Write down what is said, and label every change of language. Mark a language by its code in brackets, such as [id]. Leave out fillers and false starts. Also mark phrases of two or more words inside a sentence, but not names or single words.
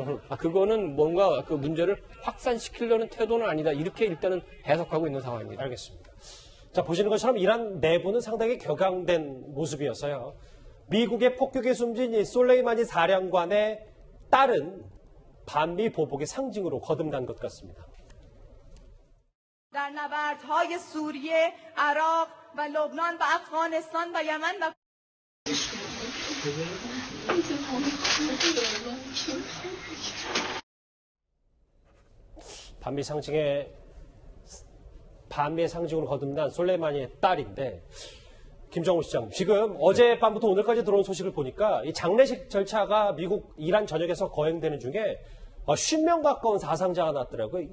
[ko] 그거는 뭔가 그 문제를 확산시키려는 태도는 아니다. 이렇게 일단은 해석하고 있는 상황입니다. 알겠습니다. 자, 보시는 것처럼 이란 내부는 상당히 격앙된 모습이었어요. 미국의 폭격에 숨진 이 솔레이마니 사령관의 딸은 반미 보복의 상징으로 거듭난 것 같습니다. [fa] در نبردهای سوریه، عراق و لبنان و افغانستان و یمن و [ko] 반미의 상징으로 거듭난 솔레이마니의 딸인데, 김정우 시장, 지금 어젯밤부터 오늘까지 들어온 소식을 보니까 이 장례식 절차가 미국 이란 전역에서 거행되는 중에 50명 가까운 사상자가 났더라고요.